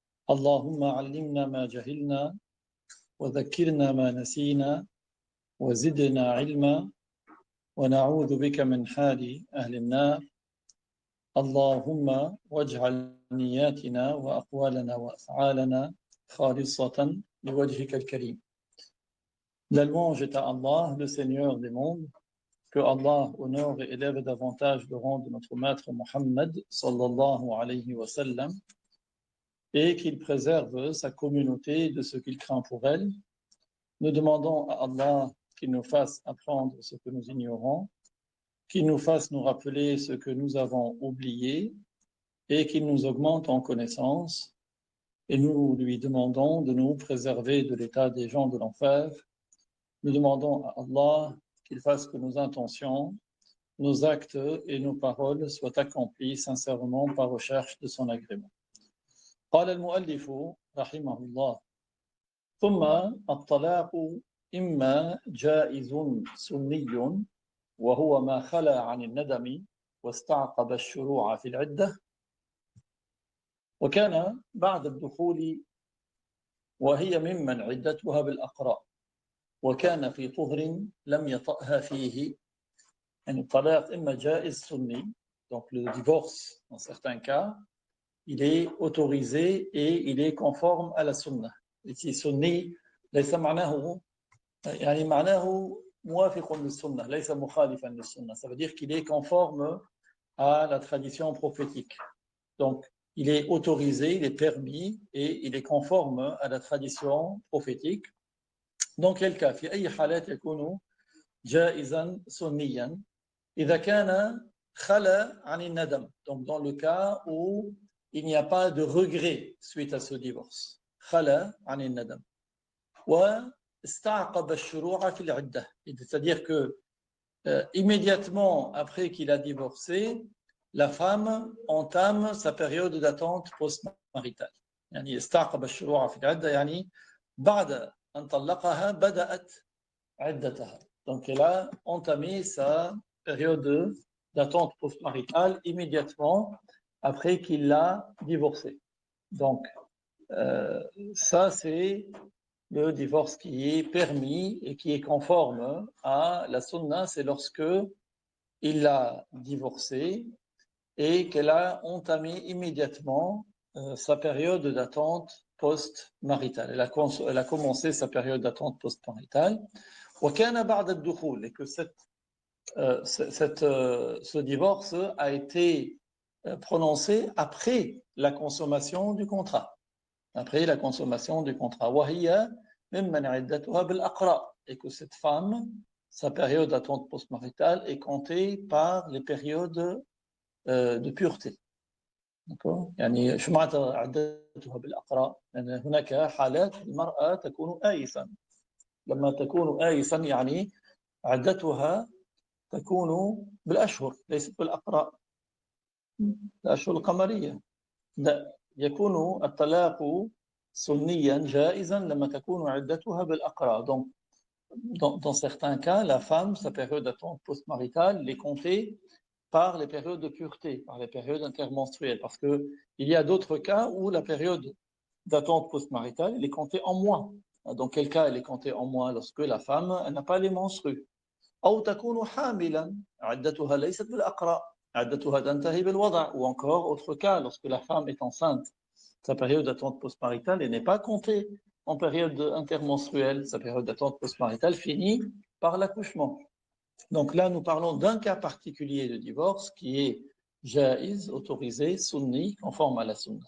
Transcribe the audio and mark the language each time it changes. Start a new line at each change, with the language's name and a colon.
Arabic: اللهم علمنا ما جهلنا وذكرنا ما نسينا وزدنا علما ونعوذ بك من حال أهل النار. اللهم واجعل نياتنا وأقوالنا وأفعالنا خالصة لوجهك الكريم.
French: La louange est à Allah, le Seigneur des mondes. Que Allah honore et élève davantage le rang de notre maître Muhammad sallallahu alayhi wa sallam et qu'il préserve sa communauté de ce qu'il craint pour elle. Nous demandons à Allah qu'il nous fasse apprendre ce que nous ignorons, qu'il nous fasse nous rappeler ce que nous avons oublié et qu'il nous augmente en connaissance. Et nous lui demandons de nous préserver de l'état des gens de l'enfer. Nous demandons à Allah qu'il fasse que nos intentions, nos actes et nos paroles soient accomplis sincèrement par recherche de son agrément.
Arabic: قال المؤلف رحمه الله ثم الطلاق إما جائز سني وهو ما خلا عن الندم واستعقب الشروع في العدة وكان بعد الدخول وهي ممن عدتها بالأقراء وكان في طهر لم يطأها فيه. يعني الطلاق إما جائز سني,
French: donc le divorce dans certains cas il est autorisé et il est conforme à la sunna. Ici sunni
Arabic: ليس معناه يعني معناه موافق للسنة ليس مخالفا للسنة,
French: ça veut dire qu'il est conforme à la tradition prophétique. Donc il est autorisé, il est permis et il est conforme à la tradition prophétique. Dans quel cas
Arabic: في أي حالات يكون جائزا سنيا إذا كان خلا عن الندم,
French: donc dans le cas où il n'y a pas de regret suite à ce divorce,
Arabic: خلا عن الندم واستعقب الشروع في العدة,
French: c'est-à-dire que immédiatement après qu'il a divorcé, la femme entame sa période d'attente post-maritale.
Arabic: يعني استعقب الشروع في العدة يعني بعد أن طلقها بدأت عدتها.
French: Donc elle a entamé sa période d'attente post-maritale immédiatement après qu'il l'a divorcée. Donc ça c'est le divorce qui est permis et qui est conforme à la sunna, c'est lorsque il l'a divorcée et qu'elle a entamé immédiatement sa période d'attente post-maritale. Elle a commencé sa période d'attente post-maritale.
Arabic: وكان بعد الدخول,
French: et que ce divorce a été prononcé après la consommation du contrat. Après la consommation du contrat.
Arabic: وهي ممن عدتها بالأقراء,
French: et que cette femme, sa période d'attente post-maritale est comptée par les périodes de pureté. D'accord.
Arabic: يعني شو معنى عدتها بالأقراء؟ يعني هناك حالات المرأة تكون آيسا. لما تكون آيسا يعني عدتها تكون بالأشهر ليست بالأقراء, الأشهر القمرية. لا, يكون الطلاق سنيا جائزا لما تكون عدتها بالأقراء.
French: Donc dans certains cas, la femme, sa période d'attente post-maritale est comptée par les périodes de pureté, par les périodes intermenstruelles, parce qu'il y a d'autres cas où la période d'attente post-maritale elle est comptée en mois. Dans quel cas elle est comptée en mois? Lorsque la femme n'a pas les menstrues.
Arabic: أو تكون حاملا عدتها ليست بالأقراء عدتها تنتهي بالوضع.
French: Ou encore autre cas, lorsque la femme est enceinte, sa période d'attente post-maritale n'est pas comptée en période intermenstruelle, sa période d'attente post-maritale finit par l'accouchement. Donc là, nous parlons d'un cas particulier de divorce qui est jaïz, autorisé, sunni, conforme à la sunna.